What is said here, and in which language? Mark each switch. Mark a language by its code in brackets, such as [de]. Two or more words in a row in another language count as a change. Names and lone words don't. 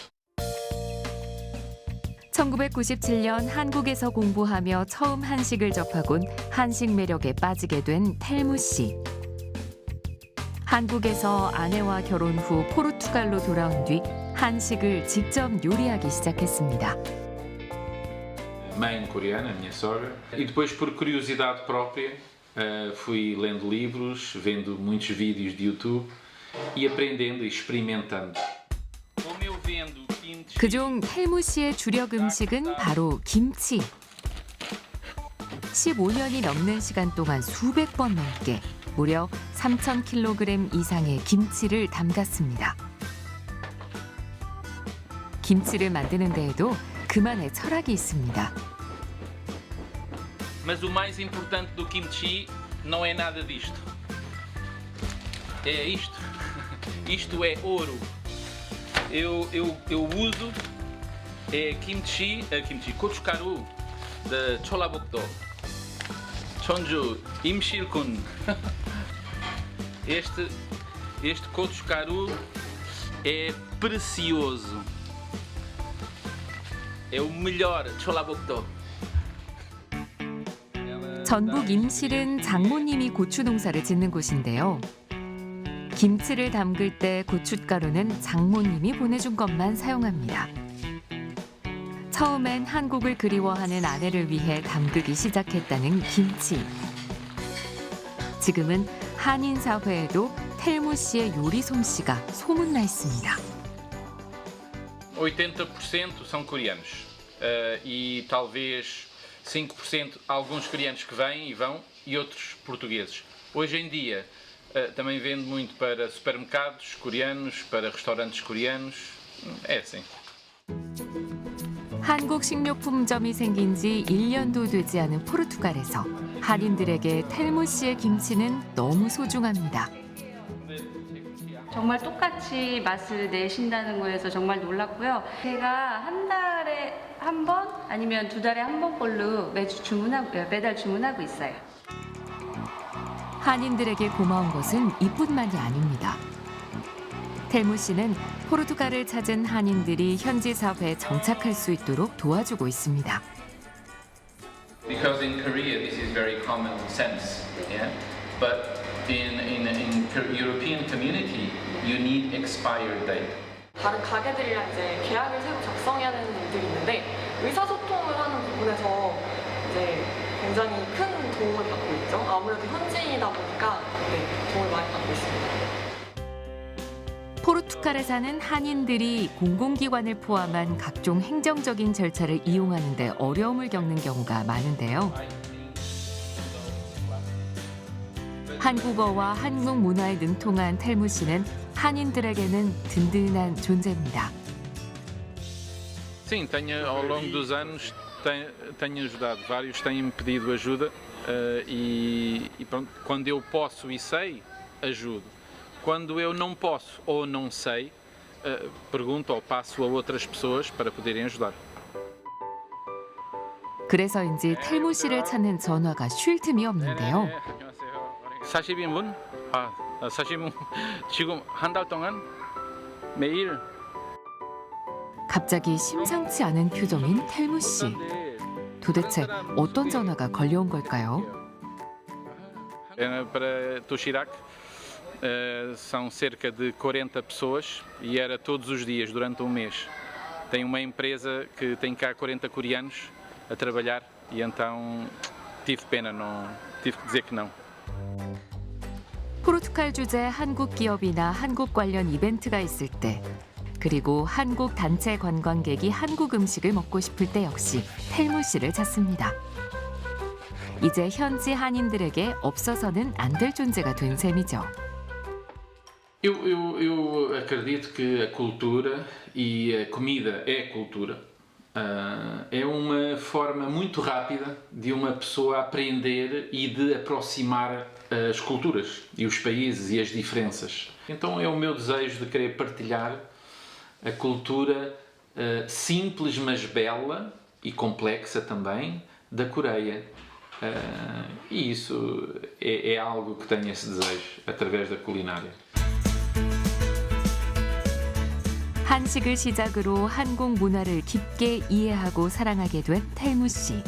[ko] 1997년 한국에서 공부하며 처음 한식을 접하곤 한식 매력에 빠지게 된 텔무 씨. 한국에서 아내와 결혼 후 포르투갈로 돌아온 뒤 한식을 직접 요리하기 시작했습니다. [pt] Mãe coreana, a minha sogra. E depois, por curiosidade própria, fui lendo livros, vendo muitos vídeos de YouTube e aprendendo e experimentando. Como eu vendo kimchi, [ko] 그중 텔무 씨의 주력 음식은 바로 김치. 15년이 넘는 시간 동안 수백 번 넘게 무려 3,000kg 이상의 김치를 담갔습니다. 김치를 만드는 데에도 그만의 철학이 있습니다. [pt] mas o mais importante do kimchi não é nada disto. É isto. Isto é ouro. Eu uso [ko] 김치 고춧가루 [pt] da Cholabokdo. Chonju Imshirkun. Este 고춧가루 é precioso. É o melhor Cholabokdo. [ko] 전북 임실은 장모님이 고추 농사를 짓는 곳인데요. 김치를 담글 때 고춧가루는 장모님이 보내준 것만 사용합니다. 처음엔 한국을 그리워하는 아내를 위해 담그기 시작했다는 김치. 지금은 한인 사회에도 텔무 씨의 요리 솜씨가 소문나 있습니다. [pt] 80% são coreanos e talvez 5% alguns coreanos que vêm e vão e outros portugueses. Hoje em dia também vende muito para supermercados coreanos, para restaurantes coreanos. É assim. [ko] 한국 식료품점이 생긴 지 1년도 되지 않은 포르투갈에서 한인들에게 텔무 씨의 김치는 너무 소중합니다. 정말 똑같이 맛을 내신다는 거에서 정말 놀랐고요. 제가 한 달에 한 번 아니면 두 달에 한 번꼴로 매달 주문하고 있어요. 한인들에게 고마운 것은 이뿐만이 아닙니다. 텔무 씨는 포르투갈을 찾은 한인들이 현지 사회에 정착할 수 있도록 도와주고 있습니다. [en] Because in Korea this is very common sense, yeah. But in European community you need expired date. [ko] 다른 가게들이랑 이제 계약을 새로 작성해야 되는 일들이 있는데 의사소통을 하는 부분에서 이제 굉장히 큰 도움을 받고 있죠. 아무래도 현지인이다 보니까 도움을 많이 받고 있습니다. 포르투갈에 사는 한인들이 공공기관을 포함한 각종 행정적인 절차를 이용하는 데 어려움을 겪는 경우가 많은데요. 한국어와 한국 문화에 능통한 텔무 씨는 한인들에게는 든든한 존재입니다. [pt] Sim, ao longo dos anos tenho ajudado. Vários têm-me pedido ajuda e pronto, quando eu posso e sei, ajudo. Quando eu não posso ou não sei, pergunto ou passo a outras pessoas para poderem ajudar. [ko] 그래서인지 텔무 씨를 찾는 전화가 쉴 틈이 없는데요. 사시빈분? 사시분 지금 한 달 동안 매일. 갑자기 심상치 않은 표정인 텔무 씨. 도대체 어떤 전화가 걸려온 걸까요? [pt] Para Toshirac são cerca de 40 pessoas e era todos os dias durante um mês. Tem uma empresa que tem cá 40 coreanos a trabalhar e então tive pena, não tive que dizer que não. [ko] 포르투갈 주재 한국 기업이나 한국 관련 이벤트가 있을 때, 그리고 한국 단체 관광객이 한국 음식을 먹고 싶을 때 역시 텔무 씨를 찾습니다. 이제 현지 한인들에게 없어서는 안 될 존재가 된 셈이죠. [pt] Eu acredito que a cultura e a comida é cultura. É uma forma muito rápida de uma pessoa aprender e de aproximar as culturas e os países e as diferenças. Então é o meu desejo de querer partilhar a cultura simples mas bela e complexa também da Coreia. E isso é algo que tenho esse desejo através da culinária. [ko] 한식을 시작으로 한국 문화를 깊게 이해하고 사랑하게 된 텔무 씨.